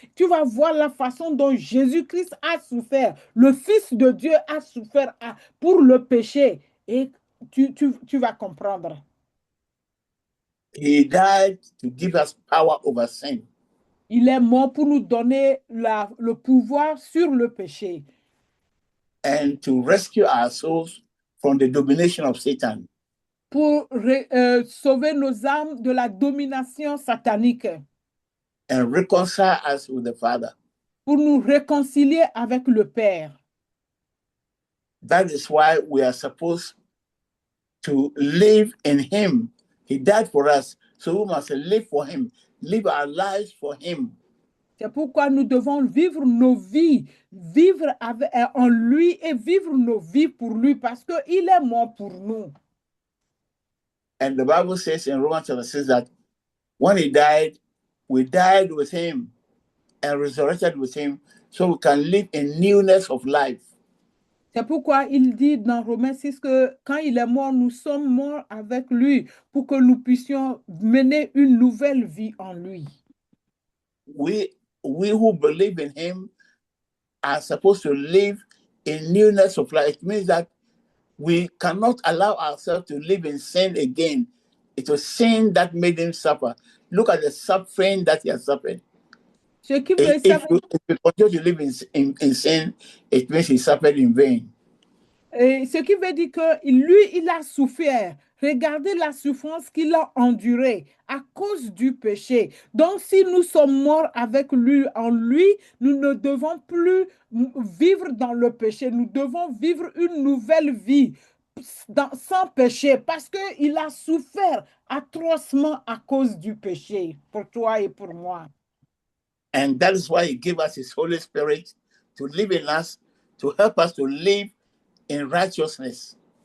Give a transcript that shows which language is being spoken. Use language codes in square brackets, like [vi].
[fr] Tu vas voir la façon dont Jésus-Christ a souffert. Le Fils de Dieu a souffert pour le péché et tu vas comprendre. [en] He died to give us power over sin. [fr] Il est mort pour nous donner le pouvoir sur le péché. [en] And to rescue our souls from the domination of Satan. [fr] Pour sauver nos âmes de la domination satanique. [en] And reconcile us with the Father. [fr] Pour nous réconcilier avec le Père. [en] That is why we are supposed to live in Him. He died for us, so we must live for Him, live our lives for Him. [fr] C'est pourquoi nous devons vivre nos vies, vivre en lui et vivre nos vies pour lui, parce qu'il est mort pour nous. [en] And the Bible says in Romans chapter 6 that when He died, we died with Him and resurrected with Him, so we can live in newness of life. [fr] C'est pourquoi il dit dans Romains 6 que quand il est mort, nous sommes morts avec lui pour que nous puissions mener une nouvelle vie en lui. [en] We who believe in Him are supposed to live in newness of life. It means that we cannot allow ourselves to live in sin again. It was sin that made Him suffer. Look at the suffering that He has suffered. [fr] Ce qui veut [en] If we continue to live in sin, it means He suffered in vain. [fr] Et ce qui veut dire que lui, il a souffert. Regardez la souffrance qu'il a endurée à cause du péché. Donc, si nous sommes morts avec lui, en lui, nous ne devons plus vivre dans le péché. Nous devons vivre une nouvelle vie sans péché parce qu'il a souffert atrocement à cause du péché pour toi et pour moi. [en] And that is why He gave us His Holy Spirit to live in us, to help us to live in righteousness.